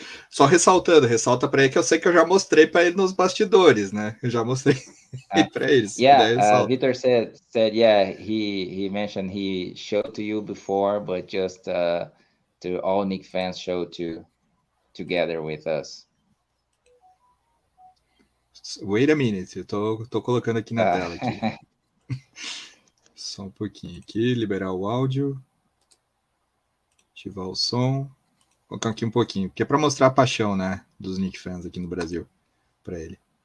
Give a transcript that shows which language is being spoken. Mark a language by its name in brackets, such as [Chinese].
[Portuguese] Só ressalta para ele que eu sei que eu já mostrei para ele nos bastidores, né? Eu já mostrei para eles. [English] Yeah, Victor said yeah, he mentioned he showed to you before, but just to all Knicks fans show together with us. Wait a minute, [Portuguese] eu tô colocando aqui na tela aqui. Só um pouquinho aqui, liberar o áudio, ativar o som. Vou colocar aqui um pouquinho, porque é para mostrar a paixão, né, dos Knicks fans aqui no Brasil, para ele.